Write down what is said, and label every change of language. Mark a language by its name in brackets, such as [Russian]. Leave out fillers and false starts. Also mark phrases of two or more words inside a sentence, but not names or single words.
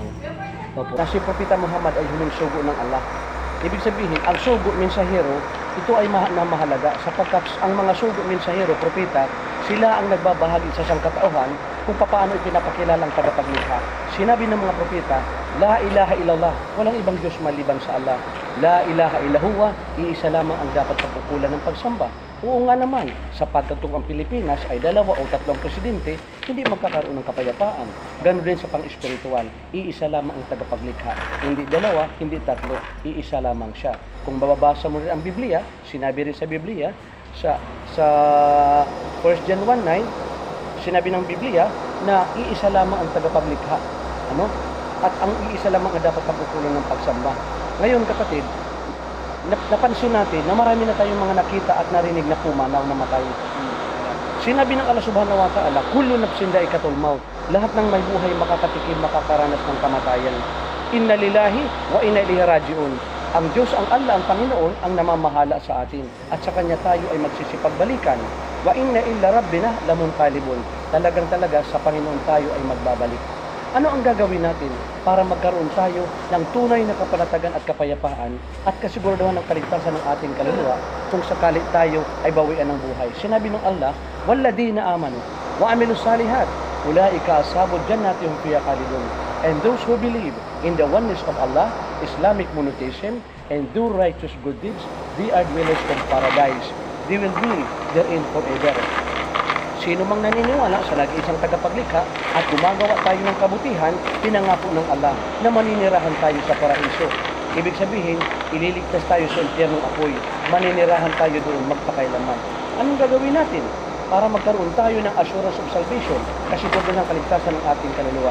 [Filipino] Na si Propeta Muhammad ay huling sugo ng Allah. Ibig sabihin, ang sugo, mensahero, ito ay mahalaga sapagkat ang mga sugo, mensahero, propeta, sila ang nagbabahagi sa sangkatauhan kung paano ipinapakilalang tagapaglikha. Sinabi ng mga propeta, [Arabic] لا إله إلا الله, [Filipino] walang ibang Diyos maliban sa Allah. [Arabic] لا إله إلا هو, [Filipino] iisa lamang ang dapat pagkukulan ng pagsamba. Oo nga naman, sapagkat kung ang Pilipinas ay 2 o 3 presidente, hindi magkakaroon ng kapayapaan. Ganun din sa pang-espiritual, iisa lamang ang tagapaglikha. Hindi 2, hindi 3, iisa lamang siya. Kung bababasa mo rin ang Biblia, sinabi rin sa Biblia, sa 1 John 1:9, sinabi ng Biblia na iisa lamang ang tagapaglikha. Ano? At ang iisa lamang ang dapat pagkukulan ng pagsamba. Ngayon kapatid, napansin natin na marami na tayong mga nakita at narinig na pumanaw na matay. Sinabi ng Allah [Arabic] سبحانه وتعالى, كل نفس ذائقة الموت. [Filipino] Lahat ng may buhay makakatikim, makakaranas ng kamatayan. [Arabic] إنا لله وإنا إليه راجعون. [Filipino] Ang Diyos, ang Allah, ang Panginoon, ang namamahala sa atin. At sa Kanya tayo ay magsisipagbalikan. [Arabic] وإنا إلى ربنا لمنقلبون. [Filipino] Talaga sa Panginoon tayo ay magbabalik. Ano ang gagawin natin para magkaroon tayo ng tunay na kapanatagan at kapayapaan at kasiguraduhan ng kaligtasan ng ating kaluluwa kung sakali tayo ay bawian ng buhay? Sinabi ng Allah, [Arabic] والذين آمنوا وعملوا الصالحات أولئك أصحاب الجنة هم فيها خالدون. [English] And those who believe in the oneness of Allah, Islamic monotheism, and do righteous good deeds, they are dwellers of paradise. They will be therein forever. [Filipino] Sino mang naniniwala sa nag-iisang tagapaglikha at gumagawa tayo ng kabutihan, pinangako ng Allah na maninirahan tayo sa paraiso. Ibig sabihin, ililigtas tayo sa impyernong apoy. Maninirahan tayo doon magpakailanman. Anong gagawin natin para magkaroon tayo ng [English] assurance of salvation, [Filipino] kasiguraduhan ng kaligtasan ng ating kaluluwa?